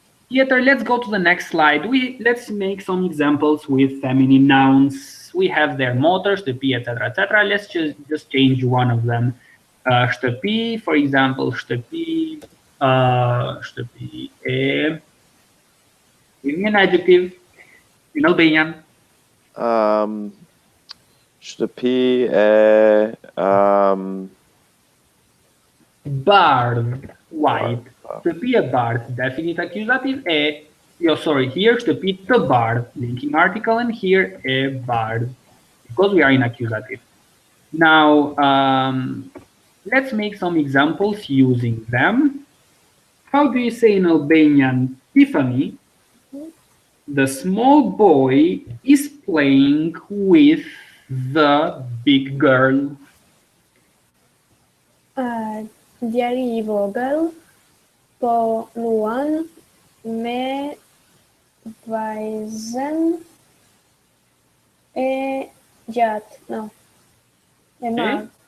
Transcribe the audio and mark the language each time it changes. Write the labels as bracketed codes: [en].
[en] Pieter, let's go to the next slide. Let's make some examples with feminine nouns. We have their motors, shtëpi, etc. Let's just change one of them. [sq] Shtëpi, for example, shtëpi, shtëpi e. [en] Give me an adjective in Albanian. [sq] Shtëpi e Bardh, white. Shtëpi e bardh, [en] definite accusative [sq] e. [en] Sorry, here [sq] shtëpi të bardh, [en] linking article, and here [sq] e bardh, [en] because we are in accusative. Now, let's make some examples using them. How do you say in Albanian, Tiffany? The small boy is playing with the big girl. [sq] Djali I vogël po luan me vajzën e gjatë, no, e madhe.